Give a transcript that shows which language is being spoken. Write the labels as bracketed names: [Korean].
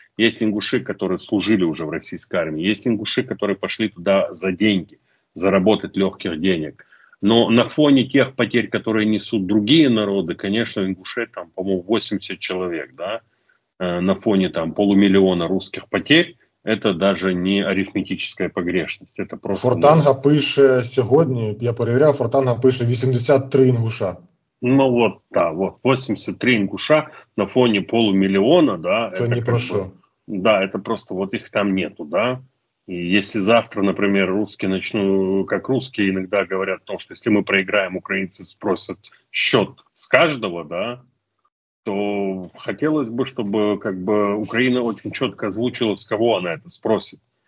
[Russian] Есть ингуши, которые служили уже в российской армии. Есть ингуши, которые пошли туда за деньги, заработать легких денег. Но на фоне тех потерь, которые несут другие народы, конечно, ингушей там, по-моему, 80 человек, да, на фоне там 500 000 русских потерь, это даже не арифметическая погрешность. Это просто... [Ukrainian] Фортанга пише сьогодні, я перевіряв, Фортанга пише 83 інгуша. [Russian] Ну вот, да, вот 83 ингуша на фоне 500 000, да. Это не про что. Да, это просто вот их там нету, да. И если завтра, например, русские начнут, как русские иногда говорят о том, что если мы проиграем, украинцы спросят счет с каждого, да, то хотелось бы, чтобы как бы Украина очень четко озвучила, с кого она это спросит.